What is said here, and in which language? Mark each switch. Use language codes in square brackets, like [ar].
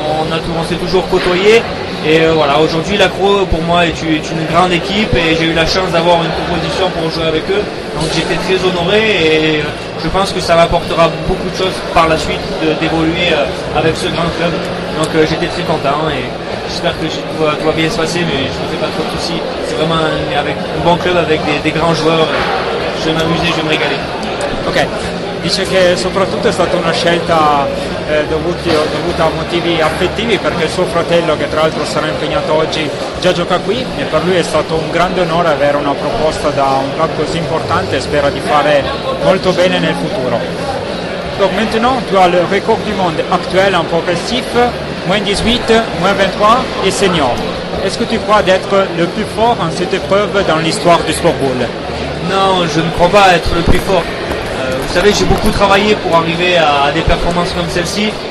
[fr] on s'est toujours côtoyé, et aujourd'hui l'Accro pour moi est une grande équipe, et j'ai eu la chance d'avoir une proposition pour jouer avec eux, donc j'étais très honoré, et je pense que ça m'apportera beaucoup de choses par la suite d'évoluer avec ce grand club, donc j'étais très content, et j'espère que tout va bien se passer, mais je ne me fais pas trop de soucis. C'est vraiment avec un bon club, avec des grands joueurs. Je vais m'amuser, je vais me régaler. [it] Ok, dice che soprattutto è stata una scelta dovuta a motivi affettivi perché suo fratello, che tra l'altro sarà impegnato oggi, già gioca qui e per lui è stato un grande onore avere una proposta da un club così importante e spera di fare molto bene nel futuro. [fr] Donc maintenant, tu as le record du monde actuel en progressif, moins 18, moins 23 et senior. Est-ce que tu crois d'être le plus fort en cette épreuve dans l'histoire du sport ball? Non, je ne crois pas être le plus fort. Vous savez, j'ai beaucoup travaillé pour arriver à des performances comme celle-ci.